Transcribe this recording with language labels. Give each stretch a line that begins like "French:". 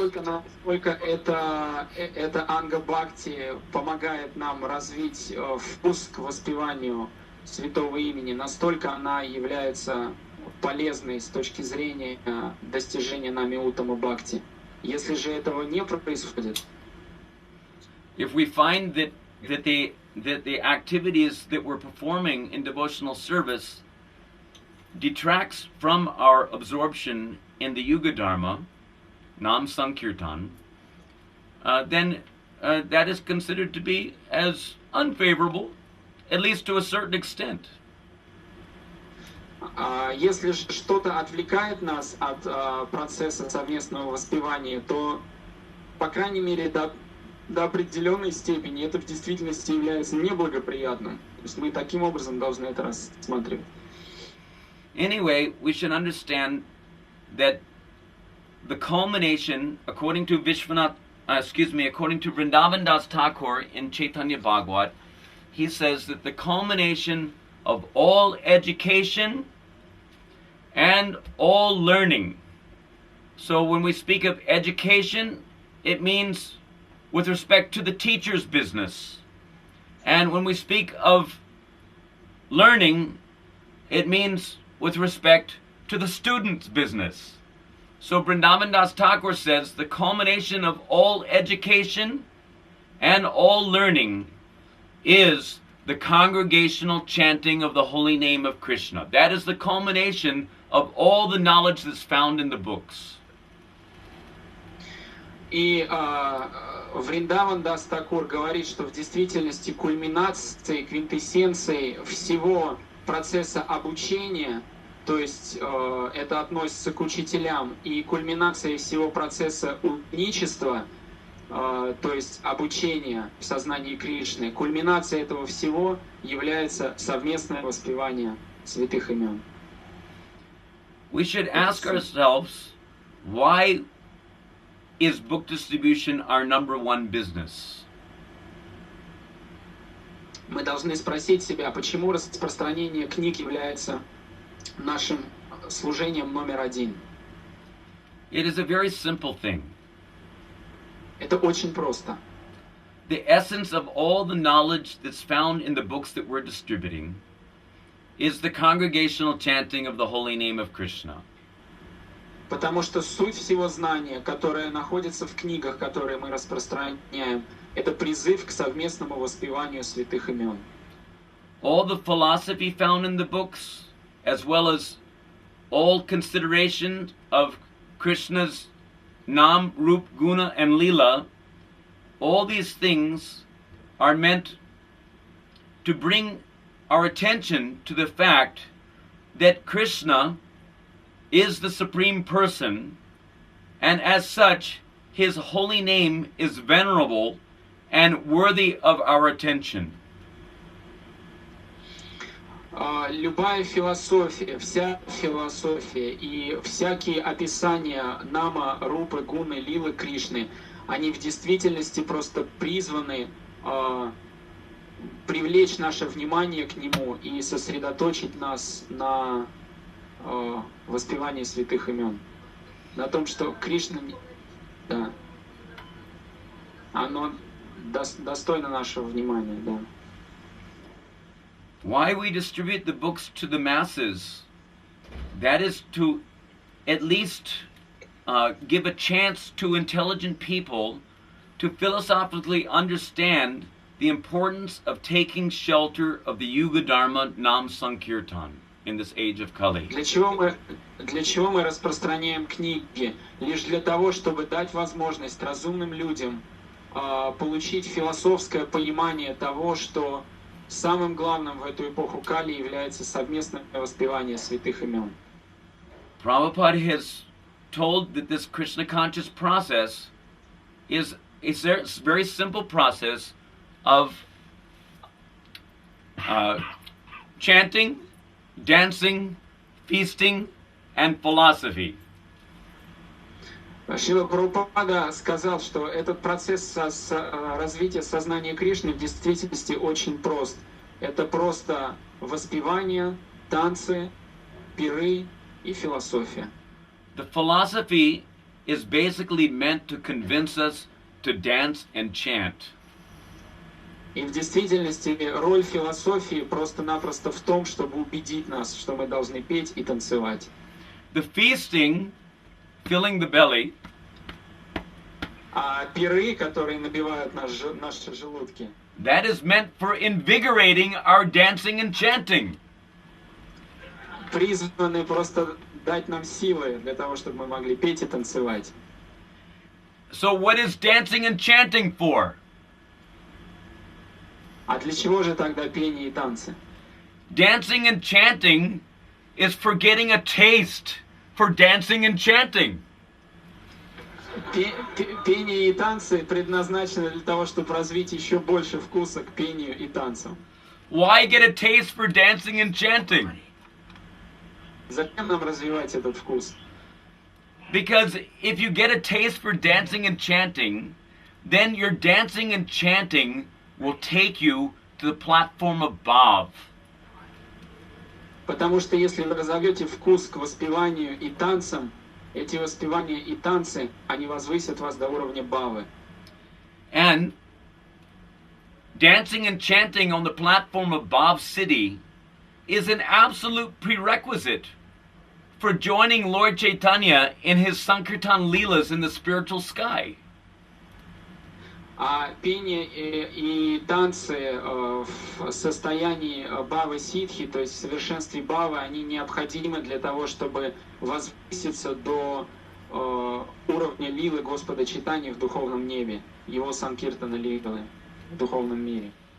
Russian: насколько эта анга бхакти помогает нам развить вкус к воспеванию святого имени, настолько она является полезной с точки зрения достижения нами Уттама Бхакти. Если же этого не происходит,
English: if we find that the activities that we're performing in devotional service detracts from our absorption in the Yuga Dharma, Nam Sankirtan, then that is considered to be as unfavorable, at least to a certain extent.
Russian: Если что-то отвлекает нас от процесса совместного воспевания, то, по крайней мере, до определенной степени это в действительности является неблагоприятным. То есть мы таким образом должны это рассматривать.
English: Anyway, we should understand that the culmination, according to according to Vrindavan Das Thakur in Chaitanya Bhagavat, he says that the culmination of all education and all learning. So when we speak of education, it means with respect to the teacher's business. And when we speak of learning, it means with respect to the student's business. So Vrindavan Das Thakur says the culmination of all education and all learning is the congregational chanting of the holy name of Krishna. That is the culmination of all the knowledge that's found in the books.
Russian: И Вриндаван Дас Такур говорит, что в действительности кульминацией, квинтэссенцией всего процесса обучения, то есть это относится к учителям, и кульминацией всего процесса ученичества, то есть обучения в сознании Кришны, кульминацией этого всего является совместное воспевание святых имен.
English: We should ask ourselves, why is book distribution our number one business?
Russian: Мы должны спросить себя, почему распространение книг является нашим служением номер один.
English: It is a very simple thing.
Russian: Это очень просто.
English: The essence of all the knowledge that's found in the books that we're distributing is the congregational chanting of the holy name of Krishna.
Russian: Потому что суть всего знания, которое находится в книгах, которые мы распространяем, это призыв к совместному воспеванию святых имен.
English: All the philosophy found in the books, as well as all consideration of Krishna's Nam, Rup, Guna, and Leela, all these things are meant to bring our attention to the fact that Krishna is the Supreme Person, and as such, His holy name is venerable and worthy of our attention.
Russian: Любая философия, вся философия и всякие описания Нама, Рупы, Гуны, Лилы, Кришны, они в действительности просто призваны привлечь наше внимание к Нему и сосредоточить нас на воспевании святых имен. На том, что Кришна, да, оно достойно нашего внимания, да.
English: Why we distribute the books to the masses, that is to at least give a chance to intelligent people to philosophically understand the importance of taking shelter of the Yuga Dharma Nam Sankirtan in this age of Kali.
Russian: Для чего мы распространяем книги? Лишь для того, чтобы дать возможность разумным людям получить философское понимание того, что самым главным в эту эпоху Кали является совместное воспевание святых имен.
English: Prabhupada has told that this Krishna conscious process is a very simple process of chanting, dancing, feasting, and philosophy.
Russian: Шрила Прабхупада сказал, что этот процесс развития сознания Кришны в действительности очень прост. Это просто воспевание, танцы, пиры и философия.
English: The philosophy is basically meant to convince us to dance and chant.
Russian: И в действительности роль философии просто-напросто в том, чтобы убедить нас, что мы должны петь и танцевать.
English: The feasting, filling the belly,
Russian: А пиры, которые набивают наши желудки,
English: that is meant for invigorating our dancing and chanting.
Russian: призваны просто дать нам силы для того, чтобы мы могли петь и танцевать.
English: So what is dancing and chanting for?
Russian: А для чего же тогда пение и танцы?
English: Dancing and chanting is for getting a taste for dancing and chanting.
Russian: Пение и танцы предназначены для того, чтобы развить еще больше вкуса к пению и танцам.
English: Why get a taste for dancing and chanting?
Russian: Зачем нам развивать этот вкус?
English: Because if you get a taste for dancing and chanting, then your dancing and chanting will take you to the platform of Bhav.
Russian: Потому что если вы разовьете вкус к воспеванию и танцам, эти воспевания и танцы, они возвысят вас до уровня бхавы.
English: And dancing and chanting on the platform of Bhav City is an absolute prerequisite for joining Lord Chaitanya in his Sankirtan Leelas in the spiritual sky.
Russian: А пение и танцы в состоянии бхавы ситхи, то есть в совершенстве бхавы, они необходимы для того, чтобы возвыситься до уровня лилы Господа Чайтаньи в духовном небе, его санкиртана лилы в духовном мире.